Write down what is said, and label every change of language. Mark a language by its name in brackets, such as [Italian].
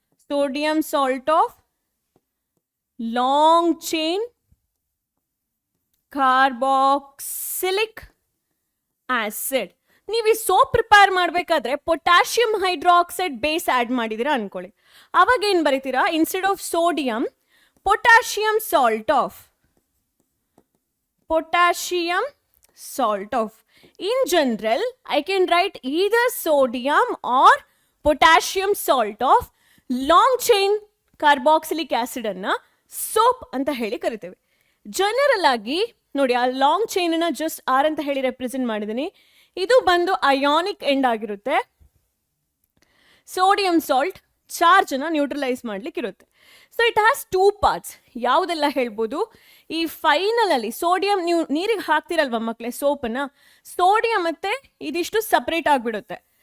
[English] Sodium salt of long chain carboxylic acid. [Kannada] ನೀವು ಈ soap prepare ಮಾಡಬೇಕಾದ್ರೆ ಪೊಟ್ಯಾಷಿಯಂ ಹೈಡ್ರಾಕ್ಸೈಡ್ ಬೇಸ್ ಆ್ಯಡ್ ಮಾಡಿದ್ದೀರಾ ಅನ್ಕೊಳ್ಳಿ. ಅವಾಗ ಏನು ಬರೀತೀರಾ? [English] Instead of sodium, potassium salt of, potassium salt of. In general, I can write either sodium or potassium salt of long chain carboxylic acid [Kannada] ಅನ್ನ soap ಅಂತ ಹೇಳಿ ಕರಿತೇವೆ. General ಆಗಿ ನೋಡಿ, ಆ ಲಾಂಗ್ ಚೈನ್ ಅನ್ನ ಜಸ್ಟ್ R ಅಂತ ಹೇಳಿ ರೆಪ್ರೆಸೆಂಟ್ ಮಾಡಿದ್ದೀನಿ. ಇದು ಬಂದು ಅಯಾನಿಕ್ ಎಂಡ್ ಆಗಿರುತ್ತೆ. ಸೋಡಿಯಂ ಸಾಲ್ಟ್ ಚಾರ್ಜ್ ಅನ್ನ ನ್ಯೂಟ್ರಲೈಸ್ ಮಾಡ್ಲಿಕ್ಕೆ ಇರುತ್ತೆ. [English] So it has 2 parts. [Kannada] ಯಾವುದೆಲ್ಲ ಹೇಳ್ಬೋದು? ಈ ಫೈನಲ್ ಅಲ್ಲಿ ಸೋಡಿಯಂ, ನೀವು ನೀರಿಗೆ ಹಾಕ್ತಿರಲ್ವ ಮಕ್ಕಳೇ ಸೋಪನ್ನ, ಸೋಡಿಯಂ ಮತ್ತೆ ಇದಿಷ್ಟು ಸಪ್ರೇಟ್ ಆಗಿಬಿಡುತ್ತೆ.